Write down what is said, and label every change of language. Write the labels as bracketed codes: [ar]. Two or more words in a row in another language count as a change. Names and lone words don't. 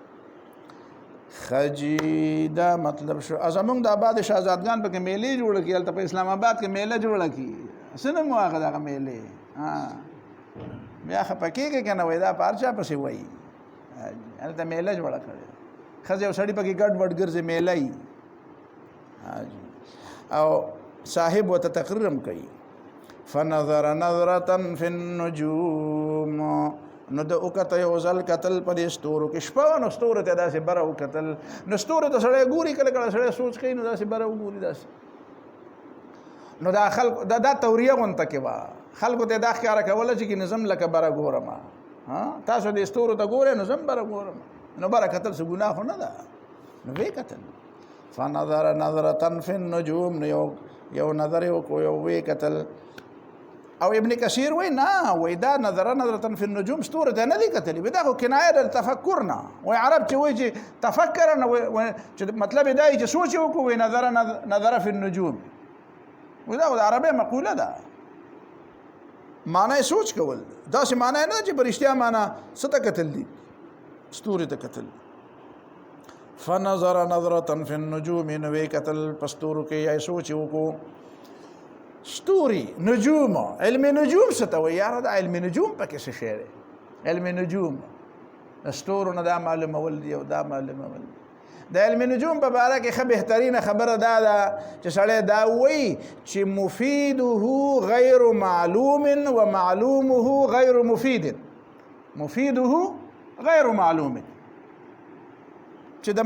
[ps] خجی دا مطلب شو زمونږ د آباد شهزادګان پکې میلې جوړه کړي هلته په اسلام آباد کې میله جوړه کړي څه نه مو هغه دغه میلې بیا خفه کېږي که نه وایي دا په هر چا پسې وایي هلته میله جوړه کړې ښځې او سړي پکې ګډ وډ ګرځي میله یي او صاحب ورته تقریر هم کوي [ar] فنظر نظرة فی النجوم [ps] نو د وکته یو ځل کتل په دې ستورو کې شپه نو ستورو ته داسې بره وکتل نو ستورو ته سړی ګوري کله کله سړی سوچ کوي نو داسې بره وګوري داسې نو دا خلق دا توریه غونته کې وه خلکو ته دا ښکاره کوله چې نظم لکه بره ګورم تاسو د ستورو ته ګورئ نو زه هم بره ګورم نو بره کتل څه ګناه خو نه ده نو ویې کتل [ar] فنظر نظرة فی النجوم [ps] نو یو نظر یې وکړو یو ویې کتل او ابن کثیر وای نه وای دا [ar] نظرة فی النجوم [ps] ستورو ته نه دي کتلي دا خو کنایه د تفکر نه وای عرب چې وایي چې تفکر نه چې مطلب یې دا چې سوچ یې وکړو وای [ar] نظر فی النجوم [ps] وای دا خو د عربۍ مقوله ده معنی سوچ کول داسې معنی نه چې په رښتیا معنی څه ته کتل دي ستوري ته کتل [ar] فنظر نظرة فی النجوم [ps] نو ویې کتل په ستورو کې یا سوچ یې وکړو ستوري نجوم علم نجوم څه ته وایي یاره دا علم نجوم پکې څه شی دی علم نجوم د ستورو نه دا معلومول دي او دا معلومول د علم نجوم په باره کې ښه بهترینه خبره دا ده چې سړی دا وایي چې [ar] مفیده غیر معلوم و معلومه غیر مفید مفیده غیر معلوم [ps] چې د